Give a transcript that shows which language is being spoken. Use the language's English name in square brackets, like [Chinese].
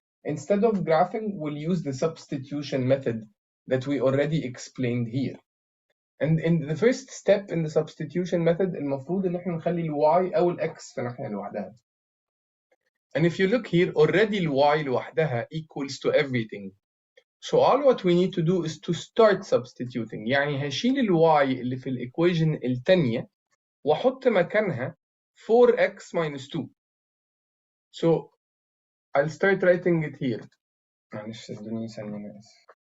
[English] Instead of graphing, we'll use the substitution method that we already explained here. And in the first step in the substitution method, [Arabic] المفروض ان احنا نخلي y او x في ناحية لوحدها. [English] And if you look here, already y لوحدها equals to everything. So all what we need to do is to start substituting. [Arabic] يعني هشيل y اللي في الإيكويشن التانية وأحط مكانها 4x minus 2. [English] So I'll start writing it here. [Arabic] معلش ادوني ثانية أنا آسف.